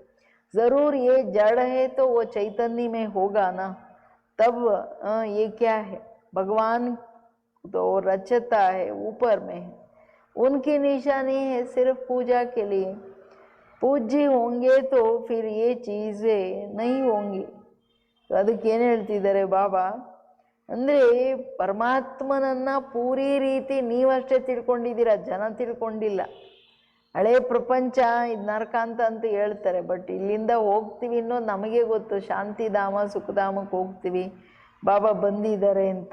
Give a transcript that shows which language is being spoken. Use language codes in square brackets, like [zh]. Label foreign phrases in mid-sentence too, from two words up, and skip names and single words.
[hi] जरूर ये जड़ है तो वो चैतन्य में होगा ना, तब ये क्या है? भगवान तो रचता है, ऊपर में है, उनकी निशानी है सिर्फ पूजा के लिए। पूज्य होंगे तो फिर ये चीज़ें नहीं होंगी। [kn] ಅದಕ್ಕೇನು ಹೇಳ್ತಿದ್ದಾರೆ ಬಾಬಾ ಅಂದರೆ, ಪರಮಾತ್ಮನನ್ನ ಪೂರಿ ರೀತಿ ನೀವಷ್ಟೇ ತಿಳ್ಕೊಂಡಿದ್ದೀರಾ, ಜನ ತಿಳ್ಕೊಂಡಿಲ್ಲ. ಹಳೆ ಪ್ರಪಂಚ ಇದು ನರಕ ಅಂತ ಹೇಳ್ತಾರೆ, ಬಟ್ ಇಲ್ಲಿಂದ ಹೋಗ್ತೀವಿ ಅನ್ನೋದು ನಮಗೆ ಗೊತ್ತು. ಶಾಂತಿಧಾಮ ಸುಖಧಾಮಕ್ಕೆ ಹೋಗ್ತೀವಿ, ಬಾಬಾ ಬಂದಿದ್ದಾರೆ ಅಂತ.